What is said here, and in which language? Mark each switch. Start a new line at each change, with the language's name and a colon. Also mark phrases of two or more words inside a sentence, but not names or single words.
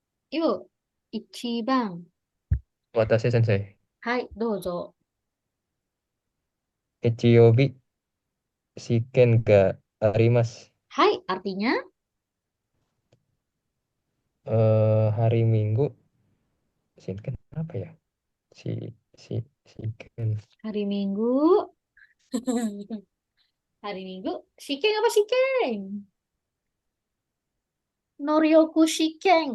Indonesian: Yuk,
Japanese: Ichiban. 私先生. はい、どうぞ. 一曜日試験があります.
Indonesian: Hai, artinya Hari Minggu shiken apa ya? Si si shiken. hari Minggu. Hari Minggu.
Japanese: 試験apa試験？能力試験.